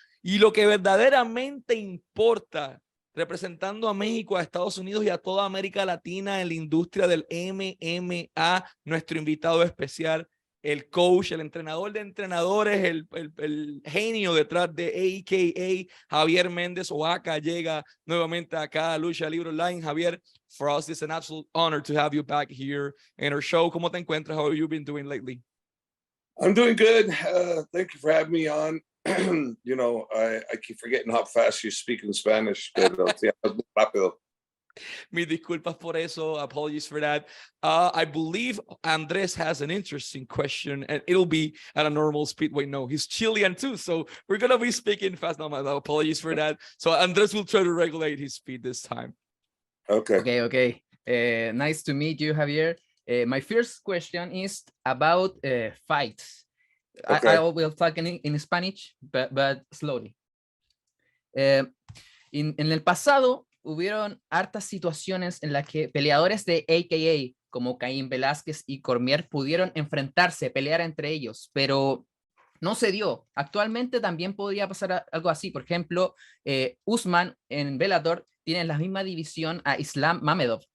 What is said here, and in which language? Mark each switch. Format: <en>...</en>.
<es>Y lo que verdaderamente importa, representando a México, a Estados Unidos y a toda América Latina en la industria del MMA, nuestro invitado especial, el coach, el entrenador de entrenadores, el genio detrás de a.k.a. Javier Méndez o ACA, llega nuevamente acá a Lucha Libre Online.</es> <en>Javier, for us it's an absolute honor to have you back here in our show.</en> <es>¿Cómo te encuentras?</es> <en>How have you been doing lately? I'm doing good. Thank you for having me on. You know, I keep forgetting how fast you speak in Spanish.</en> <es>Pero, sí, rápido. Mis disculpas por eso.</es> <en>Apologies for that. I believe Andres has an interesting question, and it'll be at a normal speed. Wait, no, he's Chilean too, so we're gonna be speaking fast. No, apologies for that. So Andres will try to regulate his speed this time. Okay. Nice to meet you, Javier. My first question is about fights. Okay. I will talk in Spanish, but slowly.</en> <es>En el pasado hubieron hartas situaciones en las que peleadores de AKA como Caín Velásquez y Cormier pudieron enfrentarse, pelear entre ellos, pero no se dio. Actualmente también podría pasar algo así. Por ejemplo, Usman en Bellator tiene en la misma división a Islam Mamedov.</es>